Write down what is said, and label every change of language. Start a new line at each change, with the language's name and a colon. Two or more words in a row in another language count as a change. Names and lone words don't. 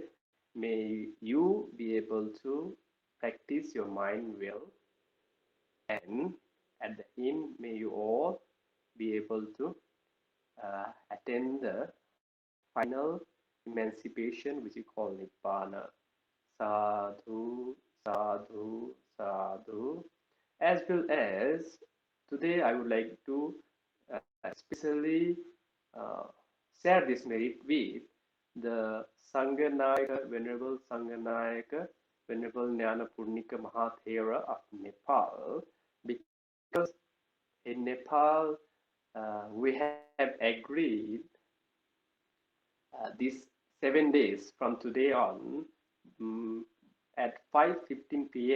English: May you be able to practice your mind well. And at the end, may you all be able to attain the final emancipation, which we call Nibbana.
Pali: Sadhu, sadhu, sadhu.
English: As well as today, I would like to especially uh, share this merit with the Sanghanayaka, Venerable Sanghanayaka, Venerable Jnanapurnika Mahathera of Nepal, because in Nepal we have agreed these 7 days from today on um, at 5:15 p.m.